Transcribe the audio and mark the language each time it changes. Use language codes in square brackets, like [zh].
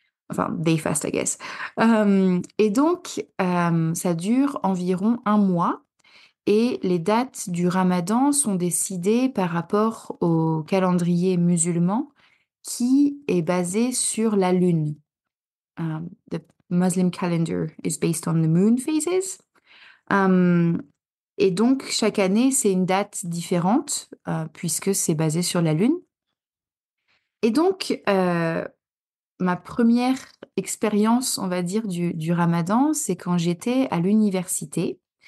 [fr] Enfin, [en] they fast, I guess. [fr] Et donc, ça dure environ un mois. Et les dates du Ramadan sont décidées par rapport au calendrier musulman qui est basé sur la lune. [en] The Muslim calendar is based on the moon phases. [fr] Et donc, chaque année, c'est une date différente puisque c'est basé sur la lune. Et donc, ma première expérience, on va dire, du Ramadan, c'est quand j'étais à l'université.